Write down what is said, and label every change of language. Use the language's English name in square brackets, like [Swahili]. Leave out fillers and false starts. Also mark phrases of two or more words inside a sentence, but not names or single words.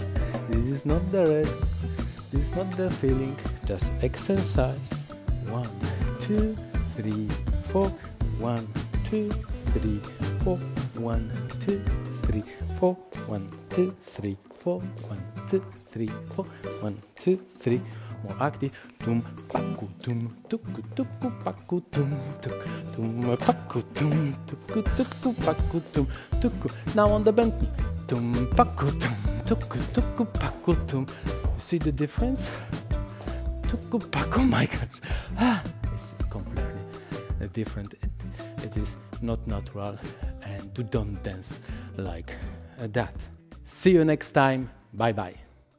[English] This is not the red, this is not the feeling, just exercise. 1, 2, 3, 4, 1, 2, 3, 4, 1, 2, 3, 4, 1, 2, 3, 4, 1, 2, 3, 4, 1, 2, 3. More active. Tum paku tum tuku tuku paku tum tuk tum paku tum tuku tuku paku tum tuku. Now on the bent knee. Tum paku tum tuku tuku paku tum. You see the difference? Tuku paku, my gosh. It's completely different. It is not natural, and you don't dance like that. See you next time. Bye bye.